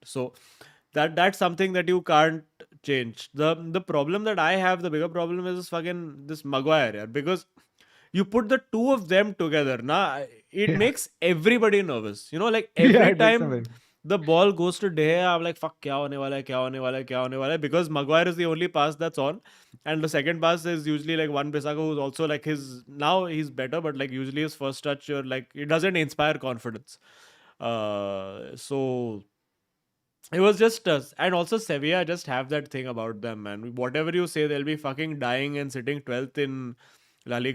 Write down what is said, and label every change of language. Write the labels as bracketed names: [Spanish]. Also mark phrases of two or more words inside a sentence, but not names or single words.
[English] So that's something that you can't change. The problem that I have, the bigger problem is this Maguire, yeah, because you put the two of them together, it Yeah. makes everybody nervous. Like Yeah, every it makes them time very- the ball goes to De Gea, I'm like, fuck, [Hindi] क्या होने वाला है, क्या होने वाला है, क्या होने वाला है, [English] because Maguire is the only pass that's on, and the second pass is usually like one Bissaka, who's also like now he's better, but like usually his first touch, you're like, it doesn't inspire confidence. So it was just us. And also Sevilla just have that thing about them, man. Whatever you say, they'll be fucking dying and sitting 12th in La Liga.